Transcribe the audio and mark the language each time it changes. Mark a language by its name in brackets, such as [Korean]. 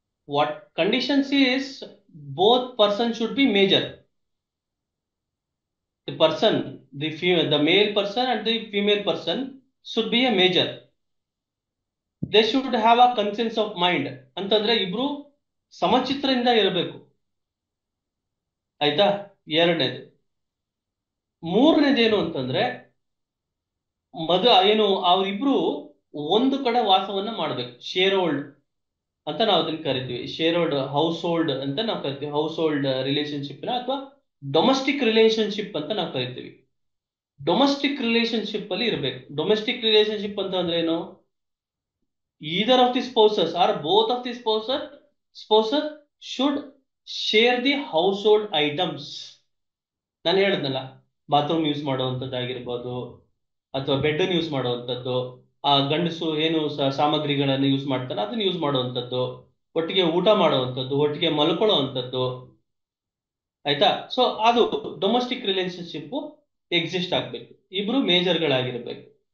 [English] What conditions is both person should be major. The person, the male person and the female person should be a major. They should have a conscience of mind. [Kannada] ಅಂತಂದ್ರೆ ಇಬ್ರು ಸಮಚಿತ್ರದಿಂದ ಇರಬೇಕು. ಆಯ್ತಾ? ಎರಡನೇದು. ಮೂರನೇದೇನು ಅಂತಂದ್ರೆ ಏನು ಅವರಿಬ್ರು ಒಂದು ಕಡೆ ವಾಸವನ್ನ ಮಾಡ್ಬೇಕು. ಶೇರ್ ಹೋಲ್ಡ್ ಅಂತ ನಾವು ಅದನ್ನ ಕರಿತೀವಿ. ಶೇರ್ ಹೋಲ್ಡ್, ಹೌಸ್ ಹೋಲ್ಡ್ ಅಂತ ನಾವು ಕರಿತೀವಿ. ಹೌಸ್ ಹೋಲ್ಡ್ ರಿಲೇಶನ್ಶಿಪ್ ಅಥವಾ ಡೊಮೆಸ್ಟಿಕ್ ರಿಲೇಶನ್ಶಿಪ್ ಅಂತ ನಾವು ಕರಿತೀವಿ. ಡೊಮೆಸ್ಟಿಕ್ ರಿಲೇಶನ್ಶಿಪ್ ಅಲ್ಲಿ ಇರಬೇಕು. ಡೊಮೆಸ್ಟಿಕ್ ರಿಲೇಶನ್ಶಿಪ್ ಅಂತ ಅಂದ್ರೆ ಏನು? [English] either of the spouses or both of the spouses should share the household items. [Kannada] ನಾನು ಹೇಳಿದ್ನಲ್ಲ, ಬಾತ್ರೂಮ್ ಯೂಸ್ ಮಾಡುವಂಥದ್ದಾಗಿರ್ಬೋದು ಅಥವಾ ಬೆಡ್ ಯೂಸ್ ಮಾಡುವಂಥದ್ದು, ಆ ಗಂಡಸು ಏನು ಸಾಮಗ್ರಿಗಳನ್ನು ಯೂಸ್ ಮಾಡ್ತಾನೆ ಅದನ್ನ ಯೂಸ್ ಮಾಡುವಂಥದ್ದು, ಒಟ್ಟಿಗೆ ಊಟ ಮಾಡುವಂಥದ್ದು, ಒಟ್ಟಿಗೆ ಮಲ್ಕೊಳ್ಳುವಂಥದ್ದು. ಆಯ್ತಾ? ಸೊ ಅದು ಡೊಮೆಸ್ಟಿಕ್ ರಿಲೇಶನ್ಶಿಪ್ ಎಕ್ಸಿಸ್ಟ್ ಆಗ್ಬೇಕು, ಇಬ್ರು ಮೇಜರ್ಗಳಾಗಿರ್ಬೇಕು.